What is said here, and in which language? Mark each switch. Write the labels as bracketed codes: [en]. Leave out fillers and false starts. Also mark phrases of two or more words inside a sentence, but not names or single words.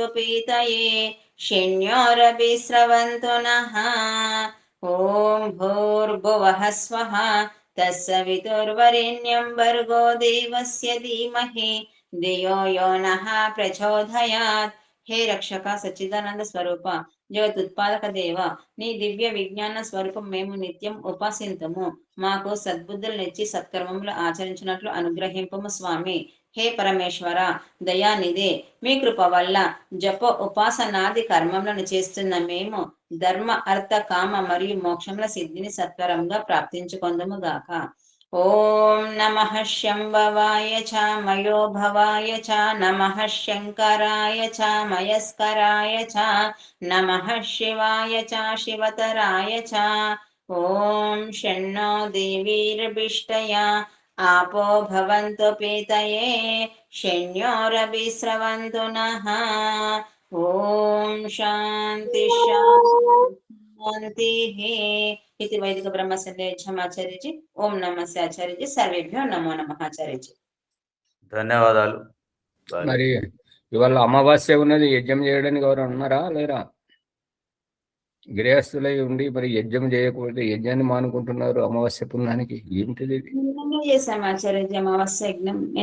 [sa] पीतये षण्योरभिस्रवन्तु नः ॐ भूर्भुवः स्वः तत्सवितुर्वरेण्यं भर्गो देवस्य धीमहि धियो यो नः प्रचोदयात् हे रक्षक सच्चिदानंद स्वरूप [te] జగతుత్పాదక దేవ, నీ దివ్య విజ్ఞాన స్వరూపం మేము నిత్యం ఉపాసింతము. మాకు సద్బుద్ధులనిచ్చి సత్కర్మములు ఆచరించినట్లు అనుగ్రహింపము స్వామి. హే పరమేశ్వర దయానిధి, మీ కృప వల్ల జప ఉపాసనాది కర్మములను చేస్తున్న మేము ధర్మ అర్థ కామ మరియు మోక్షముల సిద్ధిని సత్వరంగా ప్రాప్తించుకొందుము గాక. [sa] ఓం నమః శంభవాయ చ మయో భవాయ చ నమః శంకరాయ చ మయస్కరాయ చ నమః శివాయ చ శివతరాయ చ. ఓం షణ్ణో దేవీర్భిష్టయ आपो भवन्तु पीतये शन्योरभिस्रवन्तु नः. ఓం శాంతి శాంతిః इति वैदिक ब्रह्म संध्या आचार्यजी. [hi] ओम नमस्ते आचार्यजी. [sa] सर्वेभ्यो नमो नमः आचार्यजी. [te] ధన్యవాదాలు. బాయ్. మరి ఇవాళ అమావాస్య ఉన్నది, యజ్ఞం చేయడానికి ఎవరు ఉన్నారా లేరా? గృహస్థులై ఉండి మరి యజ్ఞం చేయకపోతే యజ్ఞాన్ని మానుకుంటున్నారు అమావాస్య పుణ్యానికి. ఏంటిది ఇది? నిన్ననే చేశాం ఆచార్యజీ అమావాస్య యజ్ఞం.